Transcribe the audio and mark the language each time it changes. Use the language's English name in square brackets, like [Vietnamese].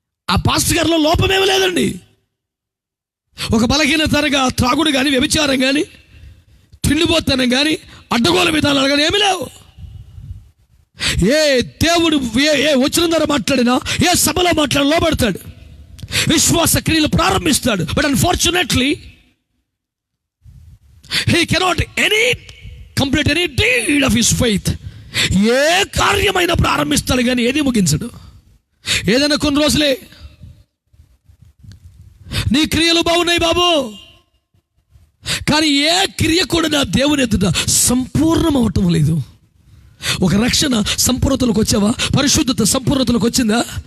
[Telugu] ఆ పాస్టర్ గారిలో లోపమేమి లేదండి. ఒక బలహీనతగా త్రాగుడు కానీ, వ్యభిచారం కానీ, తిండిపోతనం కానీ, అడ్డగోల విధానాలు కానీ ఏమి లేవు. ఏ దేవుడు ఏ వచ్చిన ద్వారా మాట్లాడినా, ఏ సభలో మాట్లాడినా లోబడతాడు, విశ్వాస క్రియలు ప్రారంభిస్తాడు. [English] But unfortunately he cannot complete any deed of his faith. [Telugu] ఏ కార్యమైనా ప్రారంభిస్తాడు కానీ ఏది ముగించడు. ఏదైనా కొన్ని రోజులే. నీ క్రియలు బాగున్నాయి బాబు, కానీ ఏ క్రియ కూడా నా దేవుని ఎదుట సంపూర్ణం అవటం లేదు. ఒక రక్షణ సంపూర్ణతలకు వచ్చావా? పరిశుద్ధత సంపూర్ణతలకు వచ్చిందా?